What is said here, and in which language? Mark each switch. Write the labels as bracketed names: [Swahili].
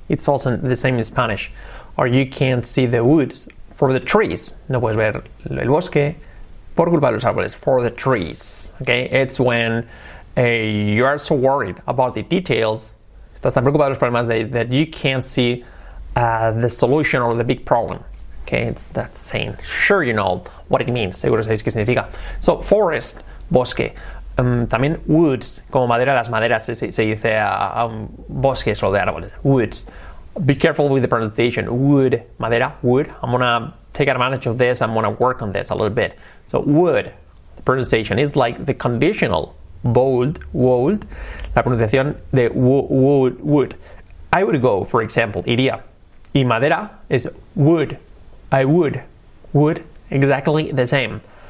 [English] It's also the same in Spanish. Or you can't see the woods for the trees. [Spanish] No puedes ver el bosque por culpa de los árboles. [English] For the trees. Okay? It's when you are so worried about the details, [Spanish] estás tan preocupado de los problemas [English] that you can't see the solution or the big problem. Okay, it's that saying. Sure, you know what it means. [Spanish] Seguro sabéis qué significa. [English] So, forest, [Spanish] bosque. También woods, como madera, las maderas se dice bosques o de árboles. [English] Woods. Be careful with the pronunciation. Wood, madera, wood. I'm gonna take advantage of this. I'm gonna work on this a little bit. So, wood, the pronunciation is like the conditional would. [Spanish] La pronunciación de would. [English] I would go, for example, iría. Y madera is wood. I would, exactly the same.